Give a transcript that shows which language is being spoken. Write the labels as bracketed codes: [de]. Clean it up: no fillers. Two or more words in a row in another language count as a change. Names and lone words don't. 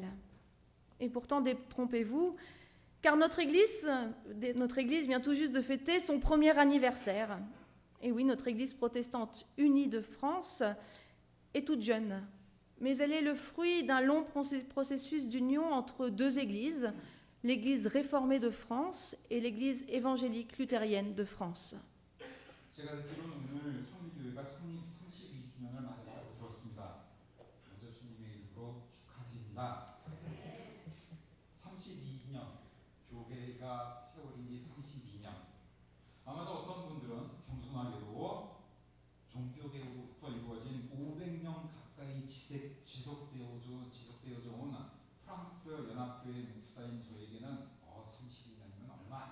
[fr] Et pourtant, détrompez-vous, car notre église vient tout juste de fêter son premier anniversaire. Et oui, notre église protestante unie de France est toute jeune, mais elle est le fruit d'un long processus d'union entre deux églises, l'église réformée de France et l'église évangélique luthérienne de France. [ko] 제가 듣기로는 오늘 성리교회가 창립 32주년을 맞았다고 들었습니다. 먼저 주님의 이름으로 축하드립니다. 32년, 교회가 세워진 지 32년. 아마도 어떤 분들은 겸손하게도 종교개혁으로부터 이루어진 500년 가까이 지속되어져 온 프랑스 연합교회 목사인 저에게는 32년이면